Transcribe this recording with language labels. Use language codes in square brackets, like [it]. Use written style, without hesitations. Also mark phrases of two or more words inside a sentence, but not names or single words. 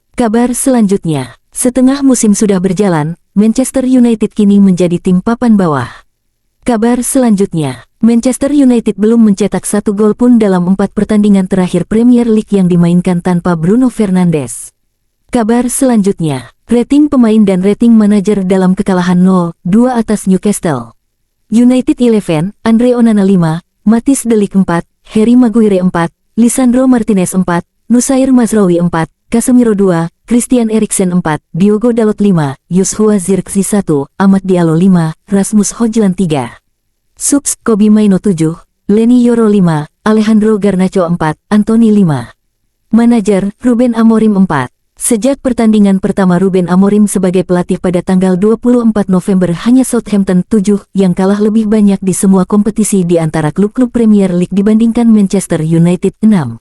[id] Kabar selanjutnya, setengah musim sudah berjalan, Manchester United kini menjadi tim papan bawah. Kabar selanjutnya, Manchester United belum mencetak 1 gol pun dalam 4 pertandingan terakhir Premier League yang dimainkan tanpa Bruno Fernandes. Kabar selanjutnya, rating pemain dan rating manajer dalam kekalahan 0-2 atas Newcastle. United 11, Andre Onana 5, Matthijs de Ligt 4, Harry Maguire 4, Lisandro Martinez 4, Nusair Mazraoui 4, Casemiro 2, Christian Eriksen 4, Diogo Dalot 5, Joshua Zirkzee 1, Amad Diallo 5, Rasmus Hojlund 3. Subs, Kobbie Mainoo 7, Leny Yoro 5, Alejandro Garnacho 4, Anthony 5. Manajer, Ruben Amorim 4. Sejak pertandingan pertama Ruben Amorim sebagai pelatih pada tanggal 24 November hanya Southampton 7 yang kalah lebih banyak di semua kompetisi di antara klub-klub Premier League dibandingkan Manchester United 6.